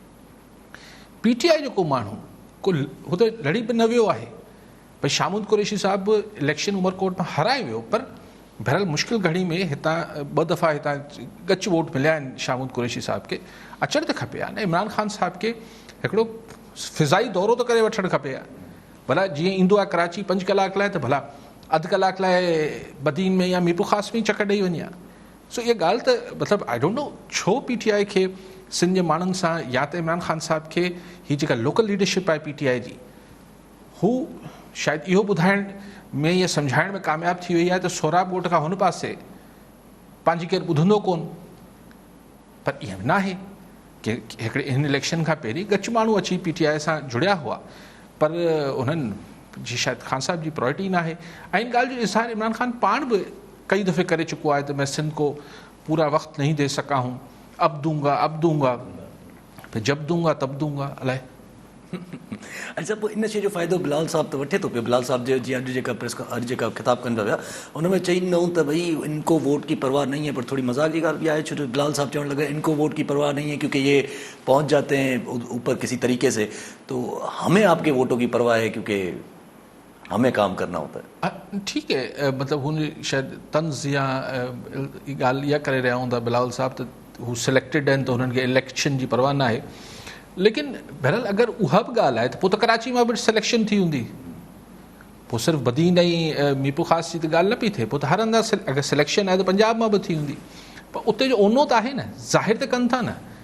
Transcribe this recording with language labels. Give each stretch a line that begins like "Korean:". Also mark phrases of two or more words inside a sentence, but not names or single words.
Sindhi: PTI जेको माण्हू को हुते लड़ी बि न वियो आहे, भई शामूद कुरैशी साहिबु इलेक्शन उमरकोट में हाराए वियो, पर बहरहाल मुश्किल घड़ी में हितां 2 दफ़ा हितां गच वोट मिलिया आहिनि शामूद कुरैशी साहिब खे, अचणु त खपे आहे न। इमरान ख़ान साहिब खे हिकिड़ो फ़िज़ाई दौरो त करे वठणु खपे आहे, भला जीअं ईंदो आहे कराची 5 कलाक लाइ त भला अधु कलाक लाइ बदीन में या मीरपुर ख़ास में चकर ॾेई वञे। सो इहा ॻाल्हि त मतिलबु
English: I don't know
Sindhi: छो PTI खे सिंध जे माण्हुनि सां या त इमरान ख़ान साहिब खे हीअ जेका लोकल लीडरशिप आहे PTI जी, हू शायदि इहो ॿुधाइण में या सम्झाइण में कामयाबु थी वई आहे त सोराब ॻोठ खां हुन पासे पंहिंजी केरु ॿुधंदो कोन, पर ईअं न आहे की हिकिड़े हिन इलेक्शन खां पहिरीं गच माण्हू अची PTI सां जुड़िया हुआ, पर उन्हनि जी शायदि ख़ान साहिब जी प्रायोरिटी न आहे। ऐं इन ॻाल्हि जो इज़हार इमरान ख़ान पाण बि कई दफ़े करे चुको आहे त
Urdu: میں سندھ کو پورا وقت نہیں دے سکا ہوں، اب دوں گا پھر جب دوں گا تب دوں گا.
Sindhi: अच्छा, पोइ इन शइ जो फ़ाइदो बिलाल साहब त वठे थो पियो। बिलाल साहब जो जीअं अॼु जेका ख़िताब कनि पिया उन में चई ॾिनऊं त भई
Urdu: ان کو ووٹ کی پرواہ نہیں ہے,
Sindhi: पर थोड़ी मजाक की ॻाल्हि बि आहे, छो जो बिलाल साहब चवणु लॻा
Urdu: ان کو ووٹ کی پرواہ نہیں ہے کیونکہ یہ پہنچ جاتے ہیں اوپر کسی طریقے سے، تو ہمیں آپ کے ووٹوں کی پرواہ ہے کیونکہ ہمیں کام کرنا ہوتا ہے.
Sindhi: ठीक है, मतलब हुन शायदि तंज़ या ॻाल्हि इहा करे रहिया हूंदा बिलाल साहब त हू सिलेक्टेड आहिनि त हुननि खे इलेक्शन जी परवाह न आहे, लेकिन बहरहाल अगरि उहा बि ॻाल्हि आहे त पोइ त कराची मां बि सिलेक्शन थी हूंदी, पोइ सिर्फ़ु बदीन ऐं मीरपुर ख़ास जी त ॻाल्हि न पई थिए, पोइ त हर हंधा अगरि सिलेक्शन आहे त पंजाब मां बि थी हूंदी, पर उते जो ओनो त आहे न, ज़ाहिर त कनि था न।